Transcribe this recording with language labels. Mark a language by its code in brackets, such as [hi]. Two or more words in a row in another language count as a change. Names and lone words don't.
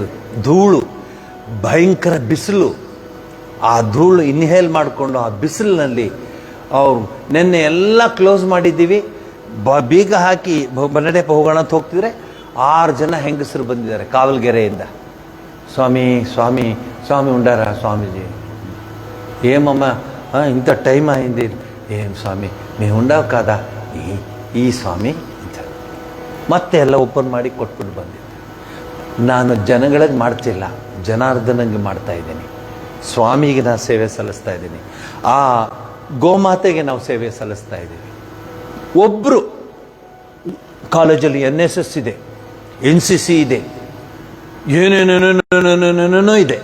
[kn] ಧೂಳು, ಭಯಂಕರ ಬಿಸಿಲು, ಆ ಧೂಳು ಇನ್ಹೇಲ್ ಮಾಡಿಕೊಂಡು ಆ ಬಿಸಿಲಿನಲ್ಲಿ ಅವ್ರು ನಿನ್ನೆ ಎಲ್ಲ ಕ್ಲೋಸ್ ಮಾಡಿದ್ದೀವಿ, ಬೀಗ ಹಾಕಿ ನಡೆ ಹೋಗೋಣ ಅಂತ ಹೋಗ್ತಿದ್ರೆ 6 ಜನ ಹೆಂಗಸರು ಬಂದಿದ್ದಾರೆ ಕಾವಲ್ಗೆರೆಯಿಂದ. ಸ್ವಾಮಿ ಸ್ವಾಮಿ ಸ್ವಾಮಿ ಉಂಡಾರ ಸ್ವಾಮೀಜಿ, [te] ఏమమ్మ ఇంత టైం అయింది, ఏం స్వామి మేము ఉండవు కదా, [kn] ಈ ಸ್ವಾಮಿ ಅಂತ ಮತ್ತೆ ಎಲ್ಲ ಓಪನ್ ಮಾಡಿ ಕೊಟ್ಬಿಟ್ಟು ಬಂದಿದ್ದೆ. ನಾನು ಜನಗಳಿಗೆ ಮಾಡ್ತಿಲ್ಲ, ಜನಾರ್ದನಂಗೆ ಮಾಡ್ತಾ ಇದ್ದೀನಿ. ಸ್ವಾಮಿಗೆ ನಾನು ಸೇವೆ ಸಲ್ಲಿಸ್ತಾ ಇದ್ದೀನಿ, ಆ ಗೋಮಾತೆಗೆ ನಾವು ಸೇವೆ ಸಲ್ಲಿಸ್ತಾ ಇದ್ದೀವಿ. ಒಬ್ಬರು ಕಾಲೇಜಲ್ಲಿ NSS ಇದೆ, NCC ಇದೆ, ಏನೇನೇನೇನೇನೇನೇನೇನೋ ಇದೆ.